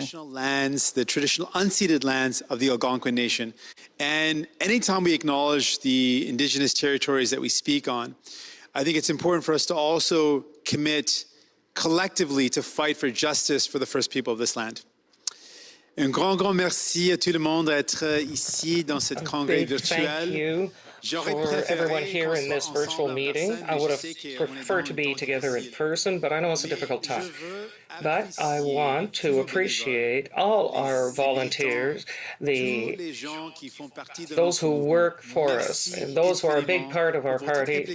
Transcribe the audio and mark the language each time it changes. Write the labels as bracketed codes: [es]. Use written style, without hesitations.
[en] Traditional lands, the traditional unceded lands of the Algonquin Nation. And anytime we acknowledge the Indigenous territories that we speak on, I think it's important for us to also commit collectively to fight for justice for the first people of this land. [fr] Un grand merci à tout le monde d'être ici dans cette congrès virtuelle. [en] For everyone here in this virtual meeting. I would have preferred to be together in person, but I know it's a difficult time. But I want to appreciate all our volunteers, those who work for us, and those who are a big part of our party.